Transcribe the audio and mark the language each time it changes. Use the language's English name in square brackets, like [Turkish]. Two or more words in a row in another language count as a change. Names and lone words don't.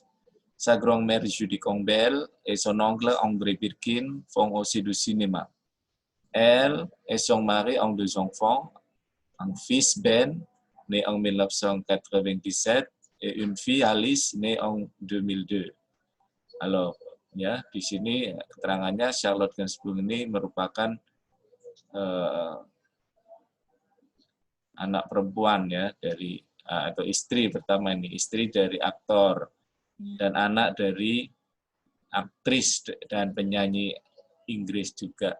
[French] Sa grand-mère Judy Campbell et son oncle André Birkin font aussi du cinéma. Elle et son mari ont deux enfants, un fils Ben, né en 1997, et une fille Alice, née en 2002. Alors, [Indonesian] ya di sini keterangannya Charlotte Gainsbourg ini merupakan anak perempuan ya dari atau istri pertama ini, istri dari aktor dan anak dari aktris dan penyanyi Inggris juga.